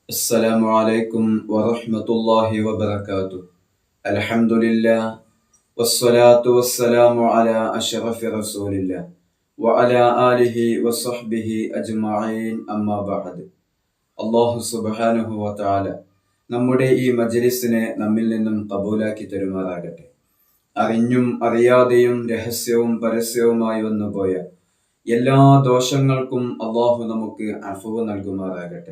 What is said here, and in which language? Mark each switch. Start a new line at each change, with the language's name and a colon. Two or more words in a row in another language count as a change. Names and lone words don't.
Arabic: السلام عليكم ورحمة الله وبركاته. الحمد لله والصلاة والسلام على أشرف رسول الله وعلى آله وصحبه أجمعين أما بعد.
Malayalam: അള്ളാഹു
Arabic: سبحانه وتعالى
Malayalam: നമ്മുടെ ഈ മജ്ലിസിനെ നമ്മിൽ നിന്നും കബൂലാക്കി തരുമാറാകട്ടെ. അറിഞ്ഞും അറിയാതെയും രഹസ്യവും പരസ്യവുമായി വന്നുപോയ എല്ലാ ദോഷങ്ങൾക്കും അള്ളാഹു നമുക്ക് അഫ്വ് നൽകുമാറാകട്ടെ.